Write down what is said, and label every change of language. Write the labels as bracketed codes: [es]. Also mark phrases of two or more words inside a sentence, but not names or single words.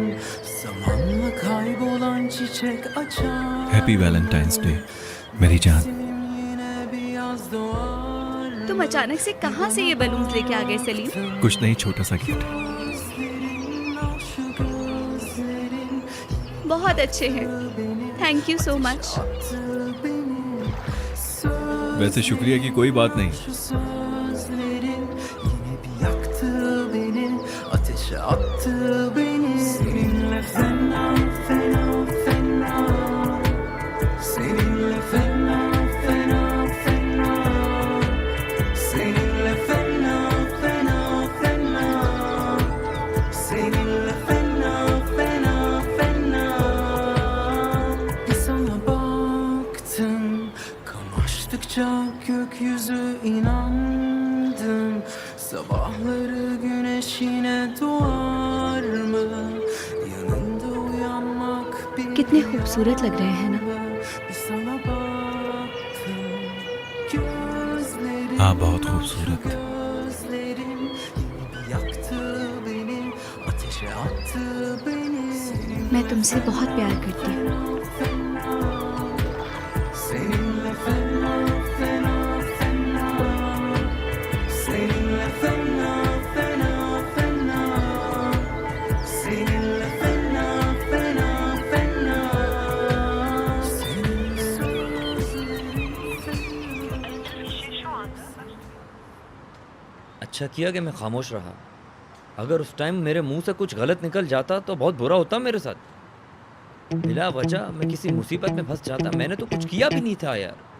[tr] Zamanla kaybolan çiçek açar. [en] Happy Valentine's Day [hi] मेरी जान। [tr] Yine bir yaz doğar. [hi] तुम अचानक से कहाँ से ये बलून्स लेके आ गए सलीम? कुछ नहीं, छोटा सा गिफ्ट है। [tr] Şu gözlerin [hi] बहुत अच्छे हैं, [en] thank you so much. [tr] attı beni. [hi] वैसे शुक्रिया की कोई बात नहीं। [tr] Şu sözlerin yine bir yaktı beni, ateşe attı beni. Seninle fena fena fena, seninle fena fena fena, seninle fena fena fena, seninle fena fena fena. Bir sana baktım, kamaştıkça gökyüzü inandım. Sabahları güneş yine doğar mı? Yanında uyanmak bir [hi] कितने खूबसूरत लग रहे हैं ना? [tr] bir sana baktım. Gözlerin [hi] हाँ, बहुत खूबसूरत। [tr] gözlerin yine bir yaktı beni, ateşe attı beni. [hi] मैं तुमसे बहुत प्यार करती हूँ। [tr] Seninle fena fena fena, seninle fena fena fena, seninle fena fena fena, seninle [hi] अच्छा किया कि मैं खामोश रहा। अगर उस टाइम मेरे मुंह से कुछ गलत निकल जाता तो बहुत बुरा होता मेरे साथ। बिला वजह मैं किसी मुसीबत में फंस जाता। मैंने तो कुछ किया भी नहीं था यार।